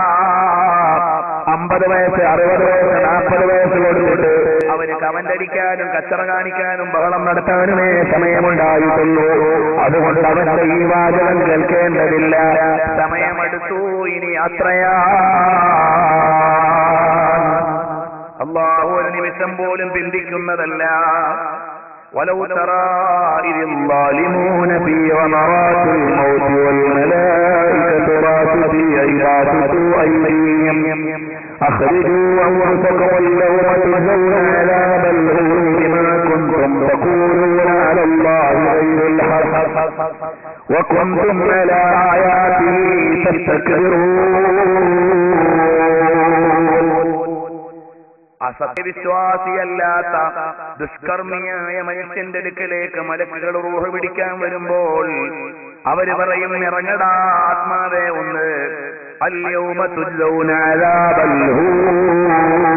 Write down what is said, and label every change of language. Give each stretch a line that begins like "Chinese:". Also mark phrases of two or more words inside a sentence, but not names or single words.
Malayalam: 50 വയസ്സ്, 60 വയസ്സ്, 40 വയസ്സ് കൊടുത്തിട്ട് അവന് കമന്റടിക്കാനും കച്ചറ കാണിക്കാനും ബഹളം നടത്താനുമേ സമയമുണ്ടായിട്ടുള്ളൂ. അതുകൊണ്ട് അവന്റെ ഈ വാചകം കേൾക്കേണ്ടതില്ല. സമയമെടുത്തു, ഇനി യാത്രയാ. അല്ലാഹു ഒരു നിമിഷം പോലും പിന്തിക്കുന്നതല്ല.
Arabic: ولو ترى إذ الظالمون في غمرات الموت والملائكة باسطوا أيديهم أخرجوا أنفسكم اليوم تجزون عذاب الهون بما كنتم تقولون على الله غير الحق وكنتم على آياته تستكبرون.
Malayalam: അസത്യവിശ്വാസിയല്ലാത്ത ദുഷ്കർമ്മിയായ മനുഷ്യന്റെ അടുക്കലേക്ക് മലക്കുകൾ റൂഹ് പിടിക്കാൻ വരുമ്പോൾ അവര് പറയും, ഇറങ്ങടാ ആത്മാവേ ഒന്ന്.
Arabic: اليوم تجزون عذاب الهون.